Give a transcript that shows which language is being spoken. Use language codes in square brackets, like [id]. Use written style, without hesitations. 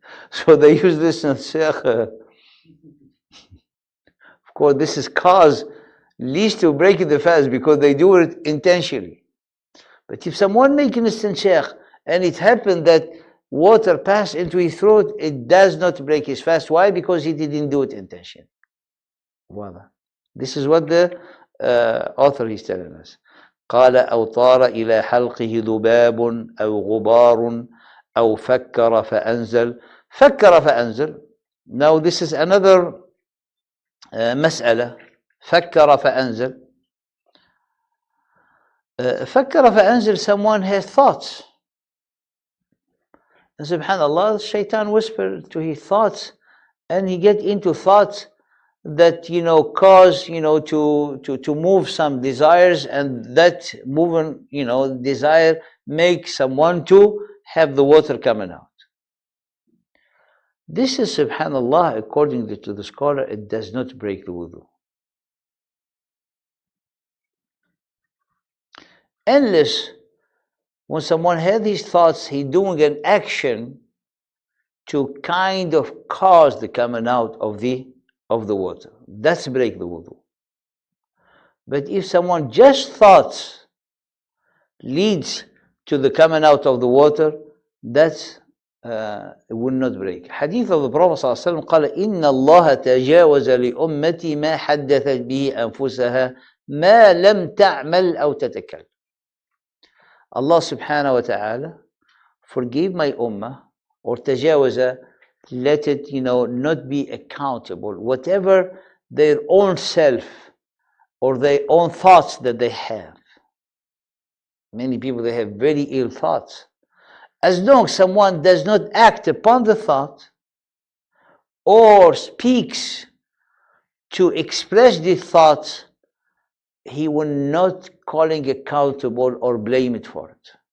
[en] So they use this instant sheikh. Of course, this is cause least to break the fast because they do it intentionally. But if someone make an instant sheikh and it happened that water passed into his throat, it does not break his fast. Why? Because he didn't do it intentionally. This is what the author is telling us. [ar] قال أو طار إلى حلقه ذباب أو غبار أو فكر فأنزل. فكر فأنزل. [en] Now this is another مسألة. [ar] فكر فأنزل. فكر فأنزل, someone has thoughts. [en] And subhanallah, Shaitan whispered to his thoughts and he get into thoughts that cause to move some desires, and that moving desire make someone to have the water coming out. This is, subhanallah, according to the scholar, it does not break the wudu, unless when someone had these thoughts, he doing an action to kind of cause the coming out of the water. That's break the wudu. But if someone just thoughts leads to the coming out of the water, that's it will not break. Hadith of the Prophet [ar] ﷺ قال إن الله تجاوز لأمتي ما حدثت به أنفسها ما لم تعمل أو تتكلم. [en] Allah subhanahu wa ta'ala forgive my ummah, or tajawaza, let it not be accountable, whatever their own self or their own thoughts that they have. Many people, they have very ill thoughts. As long as someone does not act upon the thought or speaks to express the thoughts, he will not calling accountable or blame it for it.